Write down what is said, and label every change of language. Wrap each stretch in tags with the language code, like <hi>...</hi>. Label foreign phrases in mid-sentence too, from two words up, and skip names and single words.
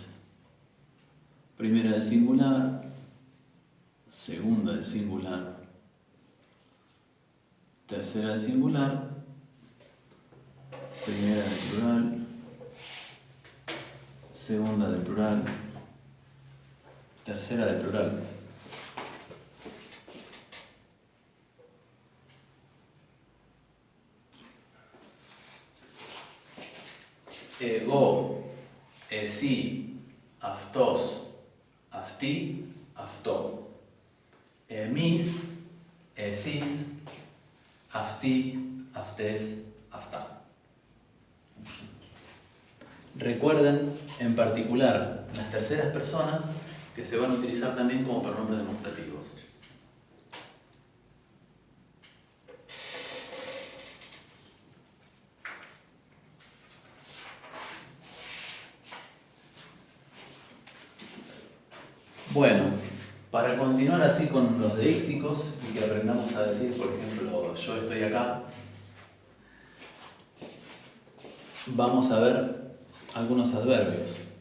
<es>Primera del singular, segunda del singular, tercera del singular, primera del plural, segunda del plural, tercera del plural.</es> <el>Ego, εσύ, αυτός, αυτή, αυτό. Εμείς, εσείς, αυτοί, αυτές, αυτά.</el> <es>Recuerden en particular las terceras personas que se van a utilizar también como pronombres demostrativos. Bueno, para continuar así con los deícticos y que aprendamos a decir, por ejemplo, yo estoy acá, vamos a ver algunos adverbios.</es>